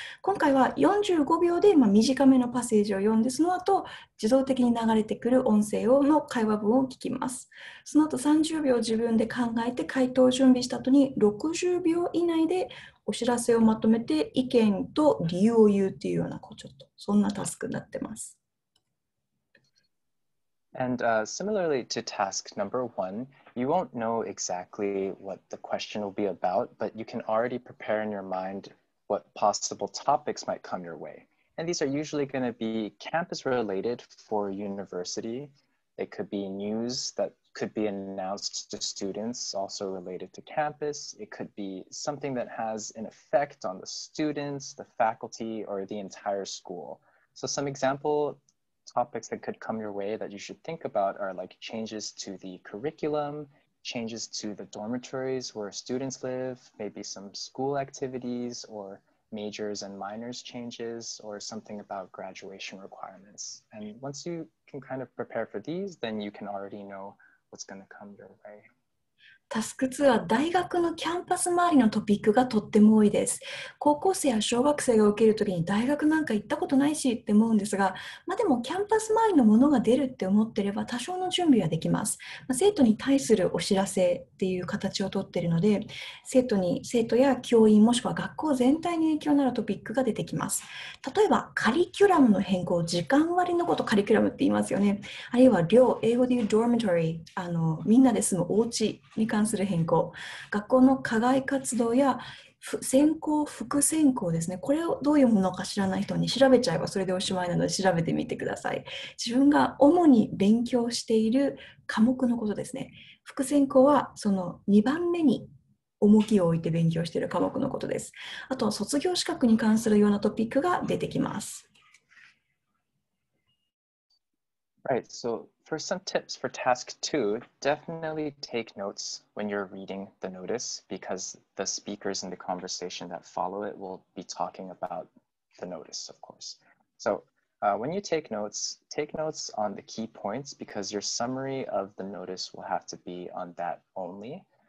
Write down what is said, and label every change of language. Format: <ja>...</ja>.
<ja>今回は45秒で短めのパッセージを読んで、その後自動的に流れてくる音声の会話文を聞きます。その後30秒自分で考えて回答を準備した後に60秒以内でお知らせをまとめて意見と理由を言うっていうようなちょっとそんなタスクになってます。</ja> <en>And similarly to task number 1, you won't know exactly what the question will be about, but you can already prepare in your mind what possible topics might come your way. And these are usually going to be campus related for university. It could be news that could be announced to students also related to campus. It could be something that has an effect on the students, the faculty, or the entire school. So some example topics that could come your way that you should think about are like changes to the curriculum, changes to the dormitories where students live, maybe some school activities or majors and minors changes, or something about graduation requirements. And once you can kind of prepare for these, then you can already know what's going to come your way.</en> <ja>タスク2は大学のキャンパス周りのトピックがとっても多いです。高校生や小学生が受けるときに大学なんか行ったことないしって思うんですが、でもキャンパス周りのものが出るって思ってれば多少の準備はできます。生徒に対するお知らせっていう形をとっているので、生徒や教員もしくは学校全体に影響のあるトピックが出てきます。例えばカリキュラムの変更、時間割のことカリキュラムって言いますよね。あるいは寮、英語で言う dormitory、みんなで住むお家に関する変更、学校の課外活動や専攻、副専攻ですね。これをどういうものか知らない人に調べちゃえばそれでおしまいなので調べてみてください。自分が主に勉強している科目のことですね。副専攻はその2番目に重きを置いて勉強している科目のことです。あと、卒業資格に関するようなトピックが出てきます。</ja> <en>Right, so for some tips for task 2, definitely take notes when you're reading the notice because the speakers in the conversation that follow it will be talking about the notice, of course. So when you take notes on the key points because your summary of the notice will have to be on that only.</en>